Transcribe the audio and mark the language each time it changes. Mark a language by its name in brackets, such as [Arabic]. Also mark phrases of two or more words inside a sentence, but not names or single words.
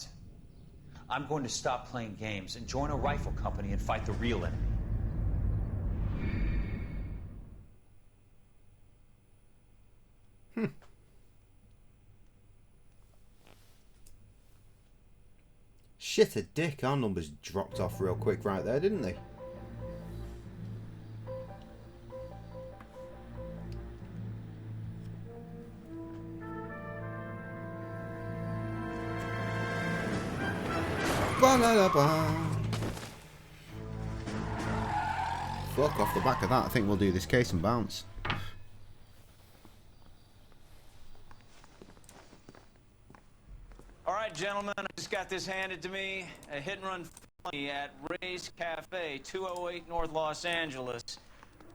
[English] I'm going to stop playing games and join a rifle company and fight the real enemy. Shit a dick, our numbers dropped off real quick right there, didn't they? Ba-la-la-ba. Fuck, off the back of that, I think we'll do this case and bounce. All right, gentlemen, I just got this handed to me. A hit-and-run felony at Ray's Cafe, 208 North Los Angeles.